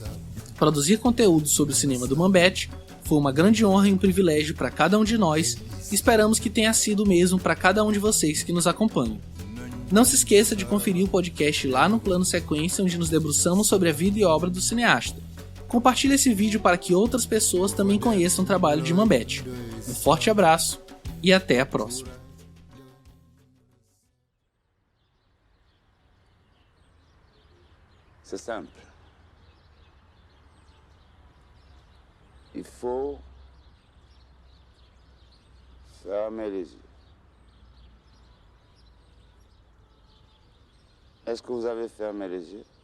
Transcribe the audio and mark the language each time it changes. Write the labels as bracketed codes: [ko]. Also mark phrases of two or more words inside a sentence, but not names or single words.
[pt] Produzir conteúdo sobre o cinema do Mambete foi uma grande honra e um privilégio para cada um de nós e esperamos que tenha sido o mesmo para cada um de vocês que nos acompanham. Não se esqueça de conferir o podcast lá no Plano Sequência, onde nos debruçamos sobre a vida e obra do cineasta. Compartilhe esse vídeo para que outras pessoas também conheçam o trabalho de Mambete. Um forte abraço e até a próxima. [fr] C'est simple. Il faut fermer les yeux. Est-ce que vous avez fermé les yeux?